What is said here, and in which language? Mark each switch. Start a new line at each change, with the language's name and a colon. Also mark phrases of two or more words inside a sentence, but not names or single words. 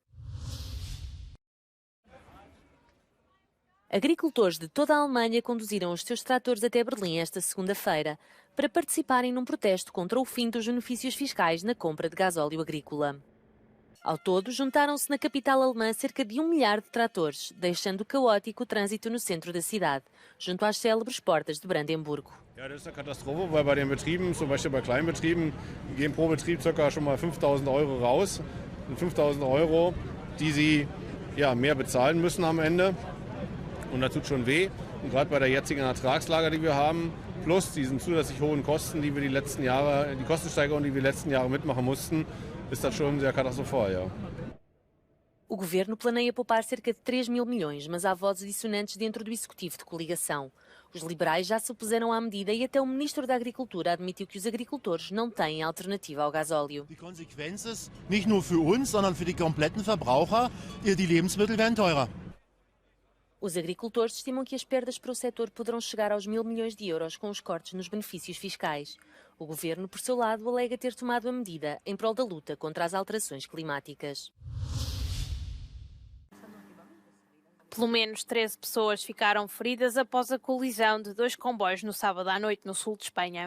Portuguese: Agricultores de toda a Alemanha conduziram os seus tratores até Berlim esta segunda-feira para participarem num protesto contra o fim dos benefícios fiscais na compra de gasóleo agrícola. Ao todo, juntaram-se na capital alemã cerca de 1 milhar de tratores, deixando caótico o trânsito no centro da cidade, junto às célebres portas de Brandemburgo.
German: Ja, das ist eine Katastrophe, weil bei den Betrieben, zum Beispiel bei Kleinbetrieben, gehen pro Betrieb ca. schon mal 5.000 € raus. Und 5.000 €, die sie mehr bezahlen müssen am Ende. Und das tut schon weh. Und gerade bei der jetzigen Ertragslage, die wir haben, plus diesen zusätzlich hohen Kosten, die wir die Kostensteigerung, die wir die letzten Jahre mitmachen mussten, ist das schon sehr katastrophal, ja.
Portuguese: O governo planeia poupar cerca de 3 mil milhões, mas há vozes dissonantes dentro do executivo de coligação. Os liberais já se opuseram à medida e até o ministro da Agricultura admitiu que os agricultores não têm alternativa ao gasóleo.
German: Die Konsequenz ist, nicht nur für uns, sondern für die kompletten Verbraucher, die Lebensmittel werden teurer.
Portuguese: Os agricultores estimam que as perdas para o setor poderão chegar aos 1.000 milhões de euros com os cortes nos benefícios fiscais. O governo, por seu lado, alega ter tomado a medida em prol da luta contra as alterações climáticas. Pelo menos 13 pessoas ficaram feridas após a colisão de 2 comboios no sábado à noite no sul de Espanha.